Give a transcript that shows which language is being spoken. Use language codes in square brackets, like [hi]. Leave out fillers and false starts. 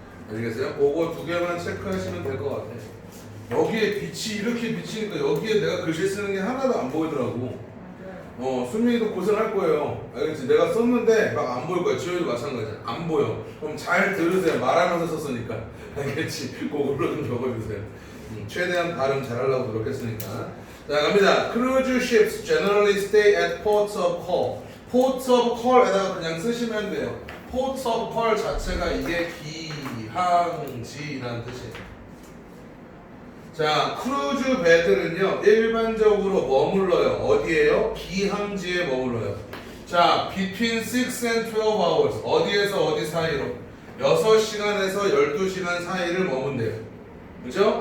[ko] 알겠어요? 그거 두 개만 체크하시면 될 것 같아요. 여기에 빛이 이렇게 비치니까 여기에 내가 글씨 쓰는 게 하나도 안 보이더라고. 수민이도 고생할 거예요. 알겠지? 내가 썼는데 막 안 보일 거야. 지효이도 마찬가지야. 안 보여. 그럼 잘 들으세요. 말하면서 썼으니까. 알겠지? 그걸로 좀 적어주세요. 최대한 발음 잘하려고 노력했으니까. 자, 갑니다. [en] Cruise ships generally stay at ports of call. [ko] ports of call에다가 그냥 쓰시면 돼요. ports of call 자체가 이게 기항지라는 뜻이에요. 자, 크루즈 배들은요 일반적으로 머물러요. 어디에요? 기항지에 머물러요. 자, [en] between 6 and 12 hours [ko] 어디에서 어디 사이로 6시간에서 12시간 사이를 머문대요. 그죠?